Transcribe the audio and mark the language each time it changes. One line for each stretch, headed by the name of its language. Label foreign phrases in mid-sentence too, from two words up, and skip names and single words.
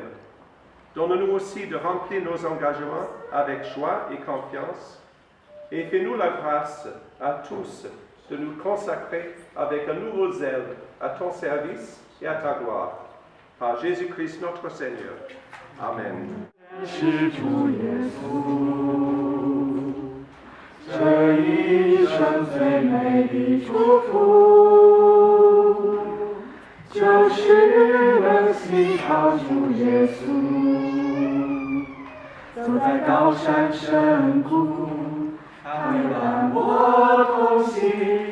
French: Donne-nous aussi de remplir nos engagements avec joie et confiance, et fais-nous la grâce à tous de nous consacrer avec un nouveau zèle à ton service et à ta gloire. Par Jésus-Christ notre Seigneur. Amen.
Chinese: 是主耶稣，这一生最美的祝福，就是能信靠主耶稣，走在高山深谷，他会伴我同行。